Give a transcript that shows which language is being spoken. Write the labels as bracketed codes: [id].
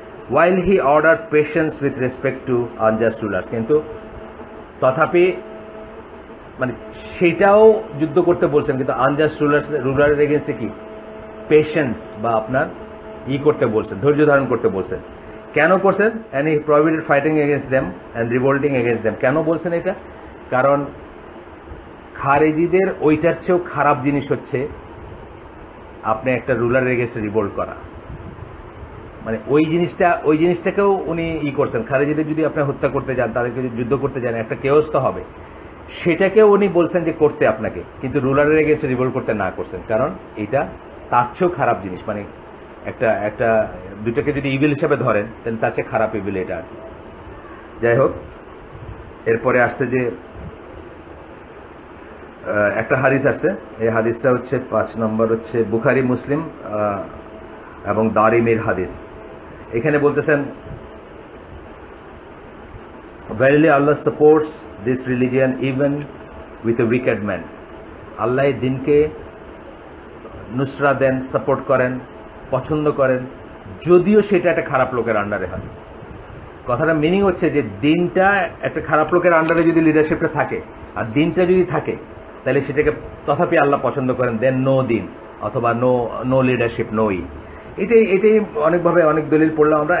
[en] while he ordered patience with respect to unjust rulers, [bn] কিন্তু তথাপি মানে সেটাও যুদ্ধ করতে বলছেন, কিন্তু আনজাস্ট রুলারের এগেনস্টে কি পেশেন্স বা আপনার করতে বলছেন, ধৈর্য ধারণ করতে বলছেন। কেন করছেন? [en] and he prohibited fighting against them and revolting against them. [bn] কেন বলছেন এটা? কারণ খারেজিদের ওইটার চেয়েও খারাপ জিনিস হচ্ছে আপনি একটা রুলারের এগেনস্টে রিভোল্ট করা। মানে ওই জিনিসটাকেও উনি করছেন। খারেজিদের যদি আপনি হত্যা করতে যান, তাদেরকে যদি যুদ্ধ করতে যান, একটা কেওস তো হবে, সেটাকেও উনি বলছেন যে করতে আপনাকে, কিন্তু রুলারের এগেনস্টে রিভোল্ট করতে না করছেন, কারণ এটা তার চেয়েও খারাপ জিনিস। মানে একটা দুটাকে যদি ইভিল হিসাবে ধরেন তাহলে তার চেয়ে খারাপ ইভিল এটা আর কি। যাই হোক, এরপরে আসছে যে একটা হাদিস আসছে, এই হাদিসটা হচ্ছে 5 নম্বর হচ্ছে বুখারী, মুসলিম এবং দারিমির হাদিস। এখানে বলতেছেন [en] verily Allah supports this religion even with a wicked man. [bn] আল্লাহ দিনকে নুসরা দেন, সাপোর্ট করেন, পছন্দ করেন, যদিও সেটা একটা খারাপ লোকের আন্ডারে হয়। কথাটা মিনিং হচ্ছে যে দিনটা একটা খারাপ লোকের আন্ডারে যদি লিডারশিপটা থাকে আর দিনটা যদি থাকে তাহলে সেটাকে তথাপি আল্লাহ পছন্দ করেন, দেন নো দিন অথবা নো নো লিডারশিপ নো এটাই অনেকভাবে অনেক দলিল পড়লাম আমরা।